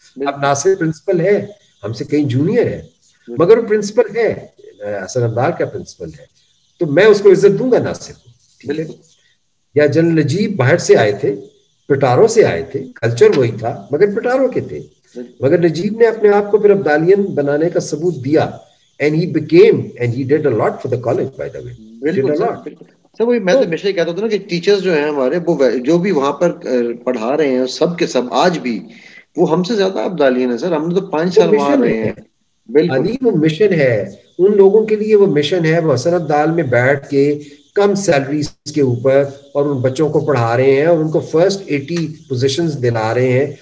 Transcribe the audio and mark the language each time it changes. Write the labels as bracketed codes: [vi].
[ur] اب ناصر پرنسپل ہے, ہم سے کئی جونیئر ہے, مگر وہ پرنسپل ہے, حسن عبدال کا پرنسپل ہے, تو میں اس کو عزت دوں گا ناصر کو, ٹھیک ہے. یا جنرل نجیب باہر سے آئے تھے, پٹاروں سے آئے تھے, کلچر وہی تھا مگر پٹاروں کے تھے, مگر نجیب نے اپنے آپ کو پھر ابدالین بنانے کا ثبوت دیا. [en] And he became, and he did a lot for the college, by the way. [ur] بالکل سر, وہی میں تو ہمیشہ یہ کہتا ہوں نا کہ ٹیچرز جو ہیں ہمارے, وہ جو بھی وہاں پر پڑھا رہے ہیں سب کے سب آج بھی وہ ہم سے زیادہ ابدالین ہیں سر. ہم نے تو 5 سال وہاں رہے ہیں. بالکل وہ مشن ہے ان لوگوں کے لیے, وہ مشن ہے. وہ حسن عبدال میں بیٹھ کے کم سیلریز کے اوپر اور ان بچوں کو پڑھا رہے ہیں, اور ان کو فرسٹ 80 پوزیشنز دلا رہے ہیں.